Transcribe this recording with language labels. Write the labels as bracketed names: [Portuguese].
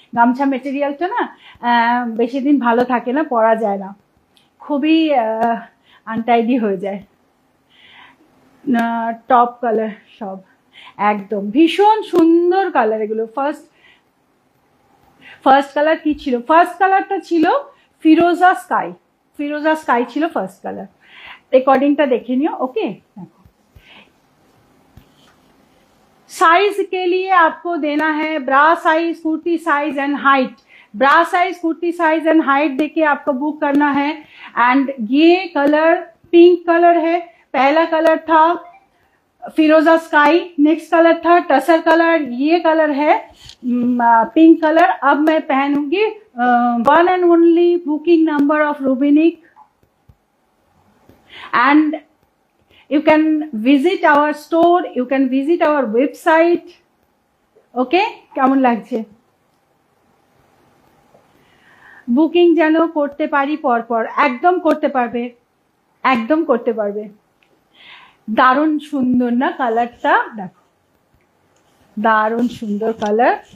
[Bangla] গামছা মেটেরিয়ালটা না বেশি দিন ভালো থাকে না, পরা যায় না, খুবই আনটাইডি হয়ে যায়। টপ কালার সব একদম ভীষণ সুন্দর কালার এগুলো। ফার্স্ট কালার কি ছিল? ফার্স্ট কালারটা ছিল ফিরোজা স্কাই, ফিরোজা স্কাই ছিল ফার্স্ট কালার। রেकॉर्डिंगটা देखे नियो। [Hindi] ओके, देखो साइज के लिए आपको देना है ब्रा size, kurti size and height. Bra size, kurti size and height देके आपको बुक करना है। एंड ये कलर पिंक कलर है, पहला कलर था फिरोजा स्काई, नेक्स्ट कलर था टसर कलर, ये कलर है पिंक कलर। अब मैं पहनूंगी [English] One and only booking number of Rubinik, and you can visit our store, you can visit our website. Okay, [Bangla] কেমন লাগছে? বুকিং যেন করতে পারি পরপর, একদম করতে পারবে, একদম করতে পারবে। দারুণ সুন্দর না কালারটা? দেখো দারুণ সুন্দর কালার।